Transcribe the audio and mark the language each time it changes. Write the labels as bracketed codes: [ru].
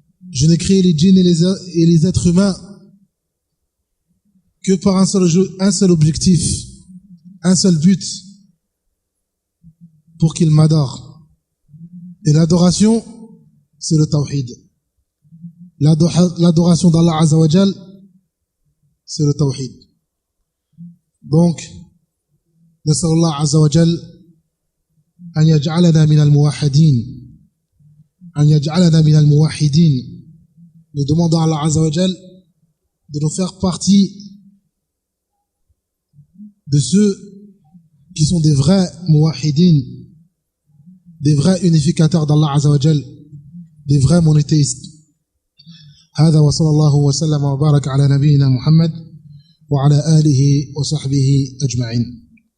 [fr] Je n'ai créé les djinns et les êtres humains que par un seul objectif, un seul but, pour qu'ils m'adorent. Et l'adoration, c'est le tawhid. L'adoration d'Allah Azza wa Jal, c'est le tawhid. Donc, [ar] نسأل الله عز وجل أن يجعلنا من الموحدين أن يجعلنا من الموحدين. [fr] Nous demandons à Allah Azza wa Jal de nous faire partie de ceux qui sont des vrais muwahidin, des vrais unificateurs d'Allah Azza wa Jal, des vrais monothéistes. [ar] هذا وصلى الله وسلم وبارك على نبينا محمد وعلى آله وصحبه أجمعين.